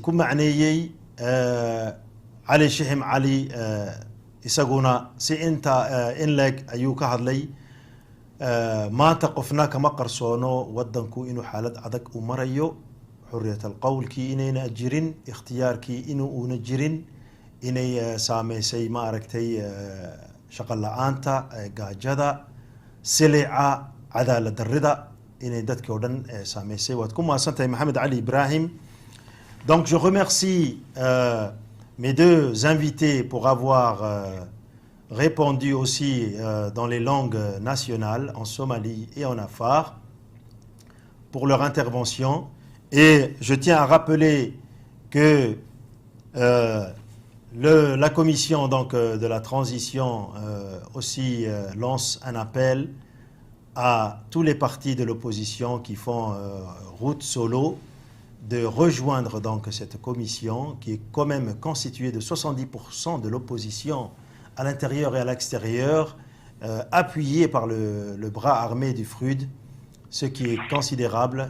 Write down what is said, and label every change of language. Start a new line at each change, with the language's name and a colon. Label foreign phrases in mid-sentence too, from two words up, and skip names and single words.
Somali: ku macneeyay cali shixim cali isaguna si inta in leg ayuu ka hadlay maanta qofna kama qarsoono wadanku inuu xaalad adag u marayo xurriyat alqawlkii inayna jirin ikhtiyaarkii inuu una jirin inay saameysay ma aragtay shaqo la'aanta gaajada silica cadaalad darrida inay dadkii oo dhan saameysay waad ku mahadsantahay maxamed cali ibrahim.
French: Donc je remercie mes deux invités pour avoir répondu aussi dans les langues nationales, en Somalie et en Afar, pour leur intervention. Et je tiens à rappeler que la commission donc, de la transition aussi lance un appel à tous les partis de l'opposition qui font route solo de rejoindre donc cette commission qui est quand même constituée de 70% de l'opposition à l'intérieur et à l'extérieur, appuyée par le bras armé du FRUD, ce qui est considérable.